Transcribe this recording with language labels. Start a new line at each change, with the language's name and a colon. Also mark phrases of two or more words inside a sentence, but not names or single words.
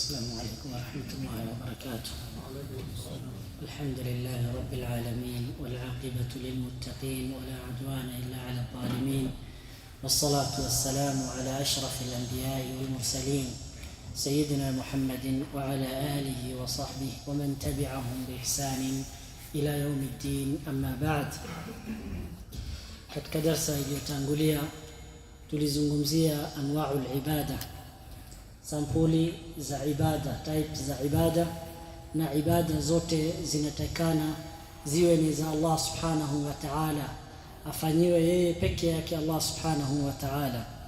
Arabic: السلام عليكم ورحمة الله وبركاته. الحمد لله رب العالمين والعاقبة للمتقين ولا عدوان إلا على الظالمين، والصلاة والسلام على أشرف الأنبياء والمرسلين سيدنا محمد وعلى آله وصحبه ومن تبعهم بإحسان إلى يوم الدين. أما بعد،
Swahili: katika darsa iliyotangulia tulizungumzia
Arabic: أنواع العبادة,
Swahili: sampuli za ibada, types za ibada, na ibada zote zinatakana ziwe ni za Allah
Arabic: سبحانه وتعالى,
Swahili: afanyiwe yeye peke yake Allah
Arabic: سبحانه وتعالى.